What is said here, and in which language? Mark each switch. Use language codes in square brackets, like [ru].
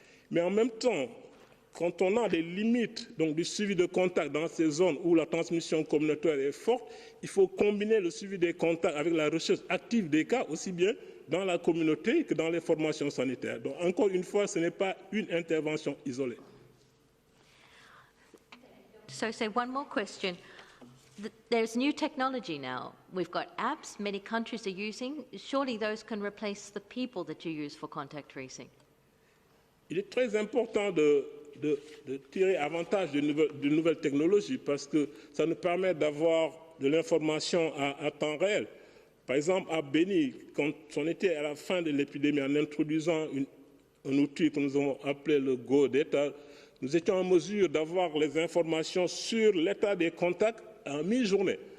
[fr] Mais en même temps, quand on a des limites donc, du suivi de contact dans ces zones où la transmission communautaire est forte, il faut combiner le suivi des contacts avec la recherche active des cas, aussi bien dans la communauté que dans les formations sanitaires. Donc, encore une fois, ce n'est pas une intervention isolée. [en] So, one more question. There's new technology now. We've got apps many countries are using. Surely those can replace the people that you use for contact tracing. [fr] Il est très important de de tirer avantage de nouvelles technologies parce que ça nous permet d'avoir de l'information à temps réel. Par exemple, à Béni, quand on était à la fin de l'épidémie, en introduisant un outil que nous avons appelé le Go Data, nous étions en mesure d'avoir les informations sur l'état des contacts en mi-journée.